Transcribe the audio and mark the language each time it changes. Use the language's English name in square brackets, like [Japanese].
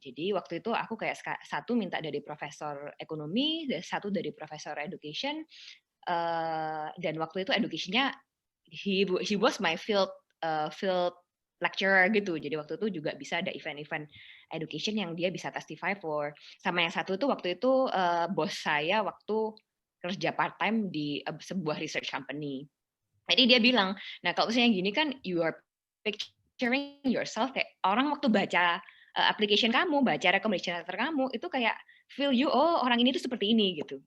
[Indonesian] Jadi waktu itu aku kayak satu minta dari profesor ekonomi, satu dari profesor education, dan waktu itu education-nya [English] he was my field lecturer gitu. [Indonesian] Jadi waktu itu juga bisa ada event-event education yang dia bisa [English] testify for. [Indonesian] Sama yang satu itu waktu itu bos saya waktu kerja part time di sebuah research company. Jadi dia bilang, nah kalau misalnya gini kan [English] you are picturing yourself [Indonesian] kayak orang waktu baca application kamu, baca recommendation letter kamu itu kayak [English] feel you, [Indonesian] oh orang ini tuh seperti ini gitu.